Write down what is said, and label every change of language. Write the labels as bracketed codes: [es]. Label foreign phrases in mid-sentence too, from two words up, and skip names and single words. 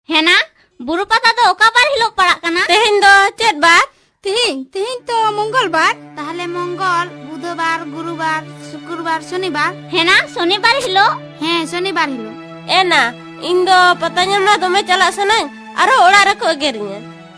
[sat] हेना बुरु पाता तो ओका बार हिलो पड़ा कना तेहिन दो चेत बार तिहिन तो मंगलबार ताहले मंगल बुधवार गुरुवार शुक्रवार शनिवार हेना शनिवार हिलो हाँ शनिवार हिलो एना इन दो पता ᱧᱟᱢ ᱫᱚᱢᱮ ᱪᱟᱞᱟᱜ ᱥᱟᱱᱟᱧ ᱟᱨᱚ ᱚᱲᱟᱜ ᱨᱮᱠᱚ ᱮᱜᱮᱨᱤᱧᱟ